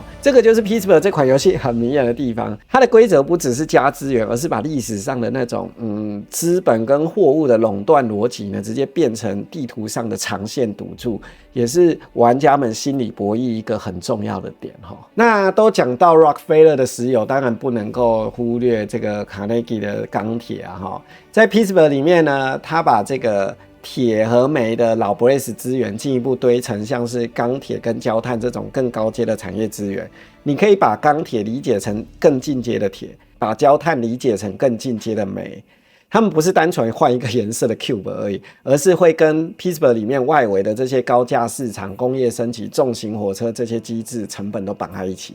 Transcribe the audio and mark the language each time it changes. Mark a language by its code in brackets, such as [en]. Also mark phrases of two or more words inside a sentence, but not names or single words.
[zh] 這個就是 Peacekeeper 這款遊戲很迷人的地方，它的規則不只是加資源，而是把歷史上的那種資本跟貨物的壟斷邏輯呢，直接變成地圖上的長線賭注，也是玩家們心理博弈一個很重要的點哈。那都講到 Rockefeller 的石油，當然不能夠忽略這個 Carnegie 的鋼鐵啊哈。在 Peacekeeper 裡面呢，他把這個鐵和煤的老 Brace 資源進一步堆成像是鋼鐵跟焦炭這種更高階的產業資源。你可以把鋼鐵理解成更進階的鐵，把焦炭理解成更進階的煤。他們不是單純換一個顏色的 cube 而已，而是會跟 Peacekeeper 裡面外圍的這些高價市場、工業升級、重型火車這些機制成本都綁在一起。